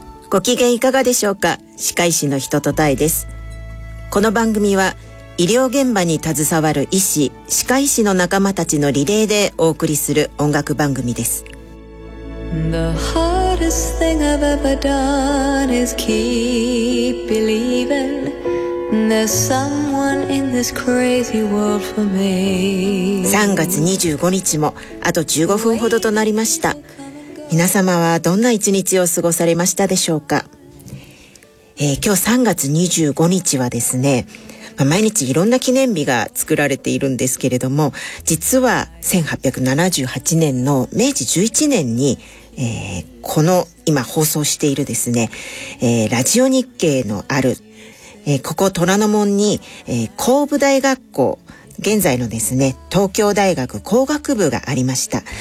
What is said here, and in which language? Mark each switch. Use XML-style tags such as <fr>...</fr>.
<ja>ご機嫌いかがでしょうか。歯科医師のひととたえです。この番組は医療現場に携わる医師歯科医師の仲間たちのリレーでお送りする音楽番組です。</ja> <en>The hardest thing I've ever done is keep believing there's someone in this crazy world for me。</en> <ja>3月25日もあと15分ほどとなりました。皆様はどんな一日を過ごされましたでしょうか。今日3月25日はですね、毎日いろんな記念日が作られているんですけれども、実は1878年の明治11年に、この今放送しているですね、ラジオ日経のある、ここ虎ノ門に、後部大学校、現在のですね東京大学工学部がありました。</ja>